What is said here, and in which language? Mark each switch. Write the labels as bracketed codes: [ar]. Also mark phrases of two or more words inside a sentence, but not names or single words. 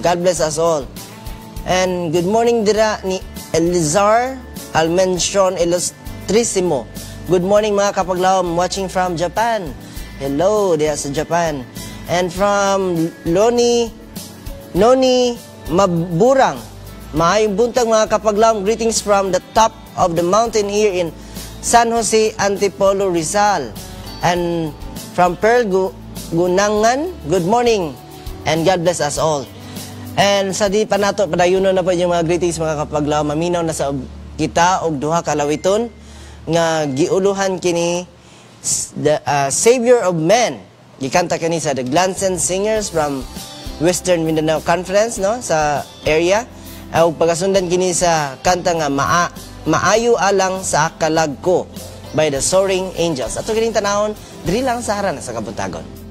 [en] God bless us all." And good morning, [ceb] dira, ni Elizar Almension Ilustrisimo. [en] "Good morning, [ceb] mga kapaglaom. [en] Watching from Japan." Hello, [ceb] diya sa Japan. [en] And from [ceb] Loni, Noni Maburang, "Maayong buntag, mga kapaglaom. [en] Greetings from the top of the mountain here in San Jose, Antipolo, Rizal." And from Pearl Gu-, Gunangan, "Good morning and God bless us all." [ceb] And sa di pa nato padayunon na po yung mga greetings, mga kapaglaom. Maminaw na sa kita og duha ka lawiton nga giuluhan kini s-, the, uh, Savior of Men. Gikanta kini sa The Glansen Singers from Western Mindanao Conference, no, sa area. Uh, ug pagasundan kini sa kanta nga Maa-, "Maayo Alang sa Kalag Ko" by the Soaring Angels. Ato kining tanawon diri lang sa Harana sa Kabuntagon.